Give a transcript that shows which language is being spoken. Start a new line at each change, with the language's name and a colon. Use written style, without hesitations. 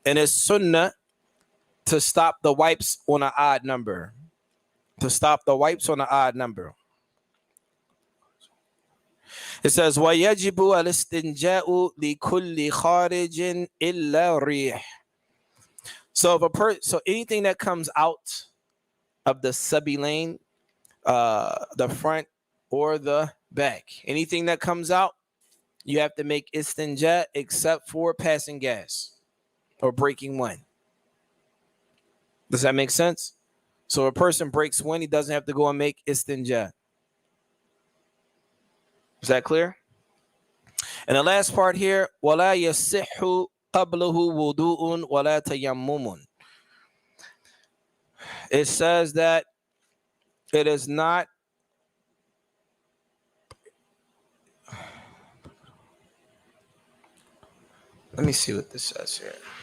English: And it's sunnah to stop the wipes on an odd number. To stop the wipes on an odd number. It says,
Arabic: وَيَجِبُ الْإِسْتِنْجَاءُ لِكُلِّ خَارِجٍ إِلَّا رِيحٍ.
English: So anything that comes out of the sabilain, the front or the back, anything that comes out, you have to make istinja except for passing gas or breaking wind. Does that make sense? So a person breaks wind, he doesn't have to go and make istinja. Is that clear? And the last part here,
Arabic: وَلَا يَصِحُّ قَبْلَهُ وُضُوءٌ وَلَا تَيَمُّمٌ.
English: It says that it is not let me see what this says here.